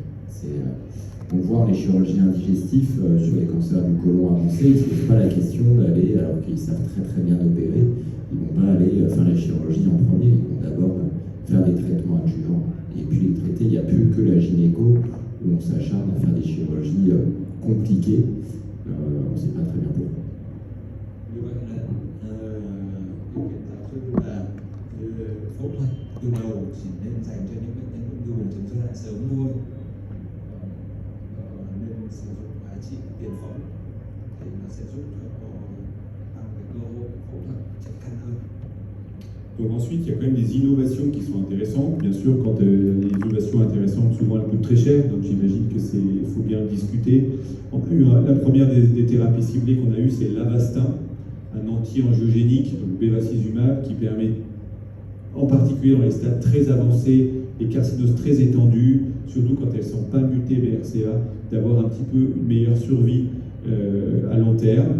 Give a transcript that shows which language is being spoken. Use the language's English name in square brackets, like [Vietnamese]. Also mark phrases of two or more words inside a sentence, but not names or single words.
[French] On voit les chirurgiens digestifs sur les cancers du côlon avancé, ils ne se posent pas la question d'aller, alors qu'ils savent très très bien opérer, ils ne vont pas aller faire la chirurgie en premier, ils vont d'abord faire des traitements adjuvants. Et puis les traités, il n'y a plus que la gynéco où on s'acharne à faire des chirurgies compliquées. On ne sait pas très bien pourquoi. [Vietnamese] Như vậy là hiện giáo sư là phẫu thuật từ đầu chỉ nên dành cho những bệnh nhân ung thư buồng trứng giai đoạn sớm thôi, nên sử dụng hóa trị tiền phẫu thì nó sẽ giúp cho tăng cái cơ hội phẫu thuật chắc chắn hơn. [French] Donc ensuite, il y a quand même des innovations qui sont intéressantes. Bien sûr, quand les innovations intéressantes, souvent elles coûtent très cher, donc j'imagine que faut bien le discuter. On a eu la première des thérapies ciblées qu'on a eues, c'est l'Avastin, un anti-angiogénique, donc bevacizumab, qui permet, en particulier dans les stades très avancés, les carcinoses très étendues, surtout quand elles ne sont pas mutées BRCA, d'avoir un petit peu une meilleure survie à long terme.